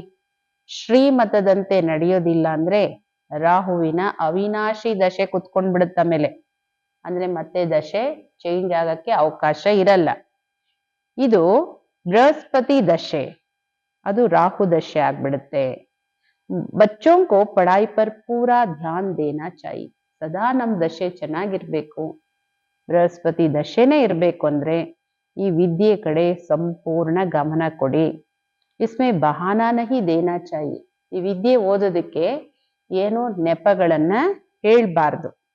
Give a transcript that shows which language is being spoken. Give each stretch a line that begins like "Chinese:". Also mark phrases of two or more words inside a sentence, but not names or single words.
Kannada: ಶ್ರೀಮತದಂತೆ ನಡೆಯೋದಿಲ್ಲ ಅಂದ್ರೆ ರಾಹುವಿನ ಅವಿನಾಶಿ ದಶೆ ಕುತ್ಕೊಂಡ್ ಬಿಡುತ್ತ ಮೇಲೆ, ಅಂದ್ರೆ ಮತ್ತೆ ದಶೆ ಚೇಂಜ್ ಆಗಕ್ಕೆ ಅವಕಾಶ ಇರಲ್ಲ. ಇದು ಬೃಹಸ್ಪತಿ ದಶೆ, ಅದು ರಾಹು ದಶೆ ಆಗ್ಬಿಡುತ್ತೆ.
Hindi: ಬಚ್ಚೋं को पढ़ाई पर पूरा ध्यान देना चाहिए.
Kannada: ಸದಾ ನಮ್ ದಶೆ ಚೆನ್ನಾಗಿರ್ಬೇಕು, ಬೃಹಸ್ಪತಿ ದಶೆನೇ ಇರ್ಬೇಕು ಅಂದ್ರೆ ಈ ವಿದ್ಯೆ ಕಡೆ ಸಂಪೂರ್ಣ ಗಮನ ಕೊಡಿ.
Hindi: इसमें बहाना नहीं देना चाहिए.
Kannada: ಈ ವಿದ್ಯೆ ಓದೋದಕ್ಕೆ ಏನು ನೆಪಗಳನ್ನ ಹೇಳ್ಬಾರ್ದು.